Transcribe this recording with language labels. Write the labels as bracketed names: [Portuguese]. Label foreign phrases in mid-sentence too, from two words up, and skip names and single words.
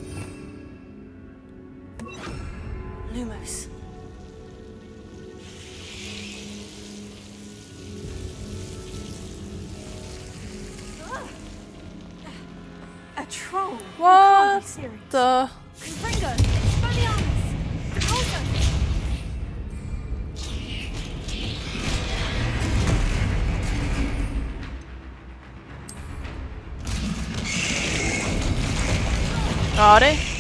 [English] Lumos. A troll. What the? Confringo, Expelliarmus. Repulsor. [Japanese] あれ？